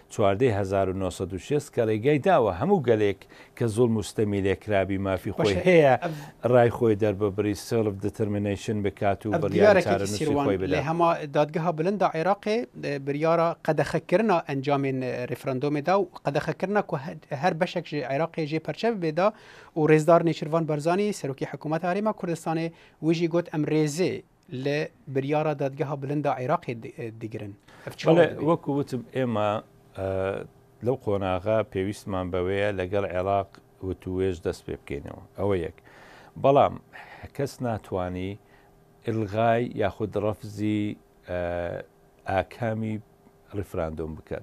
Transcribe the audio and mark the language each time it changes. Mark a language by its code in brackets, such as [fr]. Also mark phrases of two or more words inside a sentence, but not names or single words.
[ckb] 1960 کە ڕێگای داوە هەموو گەلێک کە زوڵ مستەمی لێکرابی مافی خۆی هەیە ڕای خۆی دەرببری [en] self determination [ckb] بکات و بڕیارەکەی خۆی بدات. [ku] لە هەما دادگەها بلندا عێراقێ بریارە قەدەخەکردنا ئەنجامên ریفرەندۆمێدا و قەدەخەکردنا ku her beşek ji Iraqê jê perçev bêda û rêzdarê Şirvan Barzanî serokê hikûmeta Herêma Kurdistanê wî jî got em rêzê li biryara dadgeha bilinda Iraqê digirin. [ckb] وەکو وتم ئێمە لەو قۆناغا پێویستمان بەوەیە لەگەڵ عێراق وتوێژ دەست پێ بکەینەوە ئەوە یەک. بەڵام کەس ناتوانی ئلغای یاخود ڕەفزی ئاکامی ریفراندۆم بکات.